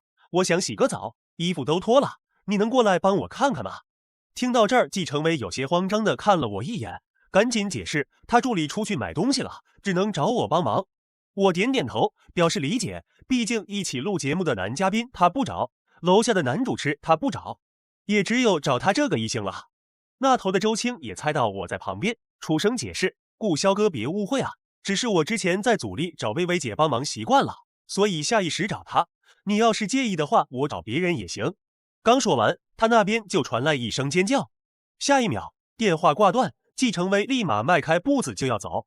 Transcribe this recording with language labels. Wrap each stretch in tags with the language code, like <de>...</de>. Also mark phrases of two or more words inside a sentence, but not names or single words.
<zh>我想洗個澡，衣服都脫了，你能過來幫我看看嗎？聽到這兒，季承威有些慌張地看了我一眼，趕緊解釋他助理出去買東西了，只能找我幫忙。我點點頭表示理解，畢竟一起錄節目的男嘉賓他不找，樓下的男主持他不找，也只有找他這個異性了。那頭的周青也猜到我在旁邊，出聲解釋：顧蕭哥別誤會啊，只是我之前在組裡找薇薇姐幫忙習慣了，所以下意識找她。你要是介意的話，我找別人也行。剛說完，他那邊就傳來一聲尖叫，下一秒電話掛斷，季承威立馬邁開步子就要走。</zh>